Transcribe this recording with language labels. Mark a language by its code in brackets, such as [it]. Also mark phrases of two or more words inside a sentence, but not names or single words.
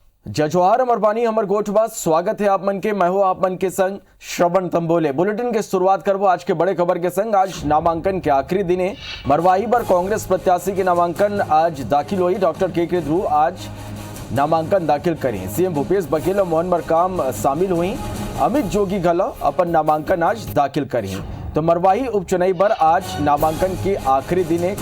[hne] जजवार अमरबानी हमर गोठवा स्वागत है आप मन के। मैं हूं आप मन के संग श्रवण तंबोले। बुलेटिन के शुरुआत करबो आज के बड़े खबर के संग। आज नामांकन के आखिरी दिन है। मरवाही पर कांग्रेस प्रत्याशी के नामांकन आज दाखिल हुई। डॉक्टर के ध्रुव आज नामांकन दाखिल करें। सीएम भूपेश बघेल और मोहन मरकाम शामिल हुई। अमित जोगी घलो अपन नामांकन आज दाखिल करें। तो मरवाही उपचुनाव पर आज नामांकन के आखिरी दिन है।